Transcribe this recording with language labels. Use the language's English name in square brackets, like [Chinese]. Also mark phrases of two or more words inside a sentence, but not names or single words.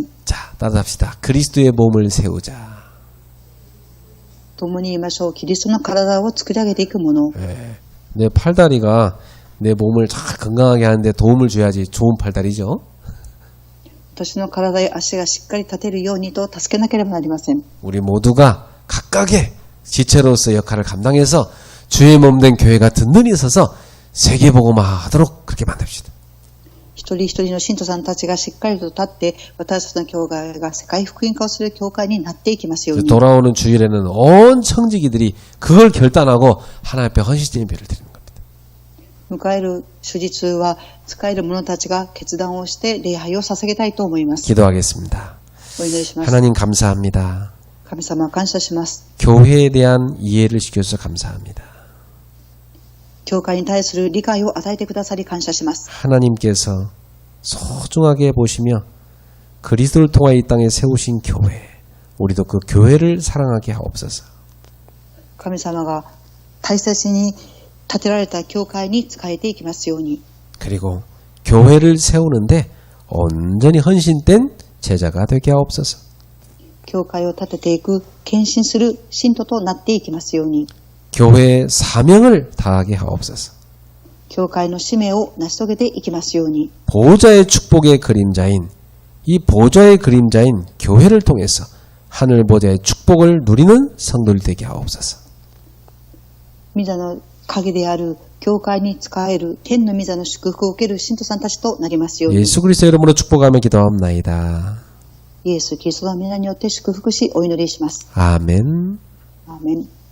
[Korean] 자, 따라합시다. 그리스도의 몸을 세우자. [Japanese] 共に言いましょう。キリストの体を作り上げていくもの。 [Korean] 내 팔다리가 내 몸을 잘 건강하게 하는데 도움을 줘야지 좋은 팔다리죠. [Japanese] 私の体や足がしっかり立てるようにと助けなければなりません。 [Korean] 우리 모두가 각각의 지체로서 역할을 감당해서 주의 몸된 교회가 든든히 서서 세계복음화 하도록 그렇게 만듭시다. [Japanese] 一人一人の信徒さんたちがしっかりと立って、私たちの教会が世界福音化をする教会になっていきますように。 [Korean] 돌아오는 주일에는 온 청지기들이 그걸 결단하고 하나님 앞에 헌신적인 예배를 드리는 겁니다. [Japanese] 迎える主日は使える者たちが決断をして礼拝を捧げたいと思います。 [Korean] 기도하겠습니다. [Japanese] お祈りします。 [Korean] 하나님 감사합니다. [Japanese] 神様感謝します。 [Korean] 교회에 대한 이해를 시켜주셔서 감사합니다. [Japanese] 教会に対する理解を与えてくださり感謝します。 [Korean] 하나님께서 소중하게 보시며 그리스도를 통하여 이 땅에 세우신 교회, 우리도 그 교회를 사랑하게 하옵소서. [Japanese] 神様が大切に建てられた教会に仕えていきますように。 [Korean] 그리고 교회를 세우는데 온전히 헌신된 제자가 되게 하옵소서. [Japanese] 教会を建てていく、献身する信徒となっていきますように。 [Korean] 교회의 사명을 다하게 하옵소서. [Japanese] 教会の使命を成し遂げていきますように。 [Korean] 보좌의 축복의 그림자인 이 보좌의 그림자인 교회를 통해서 하늘 보좌의 축복을 누리는 성도들 되게 하옵소서. [Japanese] 御座の影である教会に仕える天の御座の祝福を受ける信徒さんたちとなりますように。 [Korean] 예수 그리스도 이름으로 축복하며 기도합나이다. [Japanese] イエス・キリストの皆によって祝福しお祈りします。 [Korean] 아멘. [Japanese] アーメン。